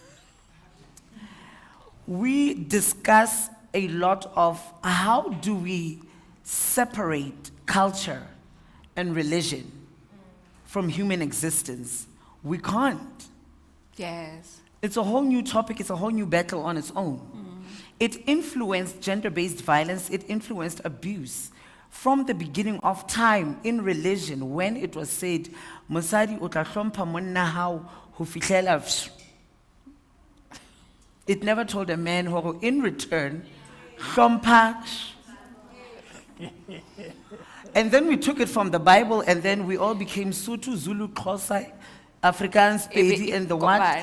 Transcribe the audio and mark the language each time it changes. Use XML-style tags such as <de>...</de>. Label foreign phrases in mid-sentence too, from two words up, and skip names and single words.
<en>We discuss a lot of how do we separate culture and religion from human existence. We can't. Yes. It's a whole new topic, it's a whole new battle on its own. It influenced gender-based violence, it influenced abuse. From the beginning of time in religion, when it was said,</en> <st>Mosadi o tla hlompha monna hao ho fihlela psh."</st> <en>It never told a man who in return, hlompha. And then we took it from the Bible, and then we all became Sotho, Zulu, Xhosa, Afrikaans, Pedi, and the what. Kopane.</en>